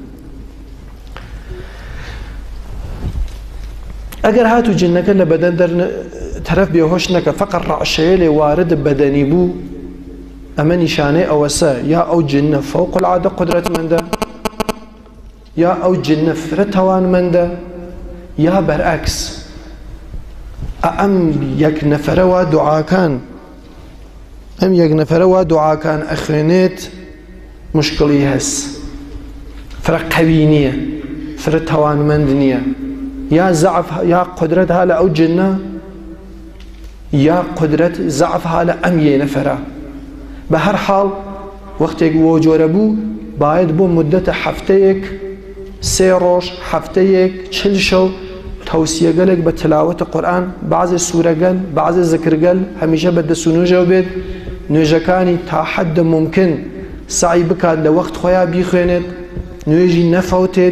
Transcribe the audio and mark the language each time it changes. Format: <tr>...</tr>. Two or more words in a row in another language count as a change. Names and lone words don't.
<sdh>ئەگەر هاتوو جنەکە لە بەدەن تەرەف بێهۆش نەکە فەقەت ڕەعشەیە لێ وارد بەدەنی بوو، ئەمە نیشانەی ئەوەسە یا ئەو جنە فەوق العادە قودرەتمەندە، یا ئەو جنە فرە تەوانمەندە، یا بەرعەکس. ئەم یەک نەفەرەوە دوعاکان ئەخوێنێت مشکڵی هەست، فرە قەوی نییە، فرە تەوانمەند نییە، یا زعف یا قدرت ها لە ئەو جنە، یا قدرت زعف ها لە ئەم یە نەفەرە. بە هەر حاڵ وەختێک وە جۆرە بوو باید بۆ مدەتە هەفتەیەک، 3 ڕۆژ، هەفتەیەک، 40 شەو تەوسیەگەلێک بە تلاوەتە قورئان، بەعزێ سوورەگەل، بەعزێ زەکرگەل، هەمیشە بە دەست و نوێژەوە بێت، نوێژەکانی تا حەدە ممکن سعی بکات لە وەخت خۆیان بیخوێنێت، نوێژی نەفەوتێت.</sdh>